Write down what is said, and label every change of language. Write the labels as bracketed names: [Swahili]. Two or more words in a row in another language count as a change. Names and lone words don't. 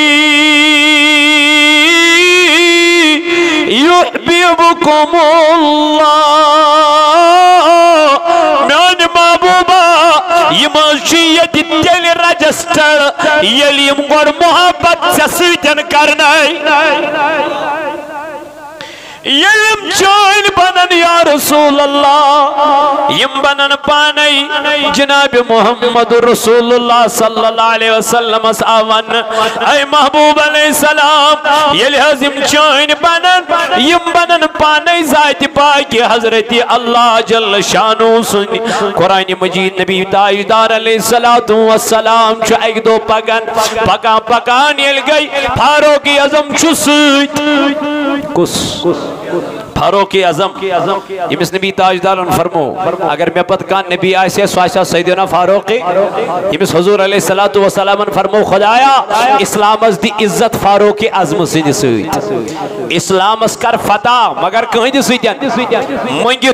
[Arabic] یحببکم اللہ [Kashmiri] میانہِ محبوبہ یم چھِ ییٚتہِ تیٚلہِ رجسٹر ییٚلہِ یم گۄڈٕ محبت ژےٚ سۭتۍ کرنٲے یم چٲنۍ بنن [Arabic] یا رسول اللہ [Kashmiri] یم بنن پانے جناب محمد رسول اللہ [Arabic] صلی اللہ علیہ وسلم [Kashmiri] آون اے محبوب [Arabic] علیہ السلام [Kashmiri] ییٚلہِ حظ یم چٲنۍ بنن یم بنن پانے ذاتِ پاکہِ حضرت اللہ [Arabic] جل شانو [Kashmiri] سُنٛد قرآن مجید نبی تاجدار [Arabic] علیہ السلام [Kashmiri] چھُ اکہِ دۄہ پکان پکان ییٚلہِ گٔے فاروق اعظم چھُ سۭتۍ کُس فاروق اعظم یمس نبی تاجدارن فرمو اگر مے پتہ کانٛہہ نبی آسہِ سُہ آسہِ سیدنا فاروق یمس حضور [Arabic] علیہ السلام [Kashmiri] فرمو خدایا اسلامس دی عزت فاروق اعظم سٕنٛدِ سۭتۍ اسلامس کر فتح مگر کٕہٕنٛدِ سۭتۍ منگِتھ